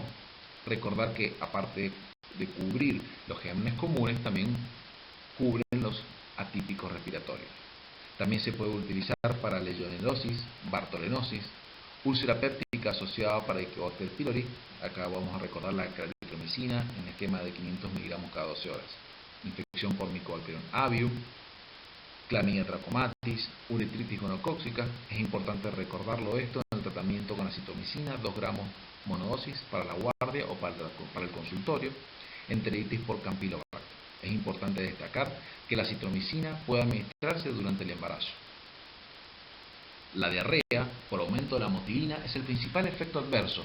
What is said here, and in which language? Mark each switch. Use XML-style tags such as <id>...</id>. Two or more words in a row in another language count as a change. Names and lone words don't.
<es>Recordar que aparte de cubrir los gérmenes comunes, también cubren los atípicos respiratorios. También se puede utilizar para legionellosis, bartolenosis, úlcera péptica asociada para Helicobacter pylori. Acá vamos a recordar la claritromicina en esquema de 500 miligramos cada 12 horas. Infección por Mycobacterium avium, clamidia trachomatis, uretritis gonocóxica. Es importante recordarlo esto en el tratamiento con acitromicina, 2 gramos monodosis para la guardia o para el consultorio. Enteritis por Campylobacter. Es importante destacar que la acitromicina puede administrarse durante el embarazo. La diarrea por aumento de la motilina es el principal efecto adverso.</es>